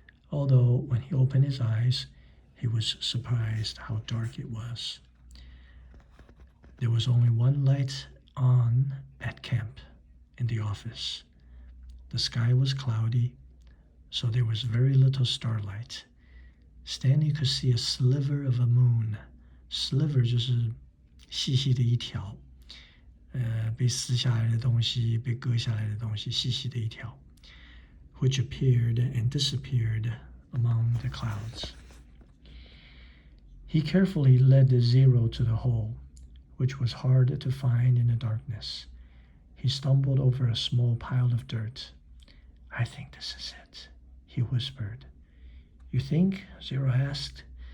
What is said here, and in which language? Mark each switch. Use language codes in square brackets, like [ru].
[en] Although when he opened his eyes, he was surprised how dark it was. There was only one light on at camp, in the office. The sky was cloudy, so there was very little starlight. Stanley could see a sliver of a moon. [zh] Sliver 就是细细的一条，被撕下来的东西，被割下来的东西，细细的一条 [en] which appeared and disappeared among the clouds. He carefully led the Zero to the hole, which was hard to find in the darkness. He stumbled over a small pile of dirt. I think this is it, he whispered. You think? Zero asked.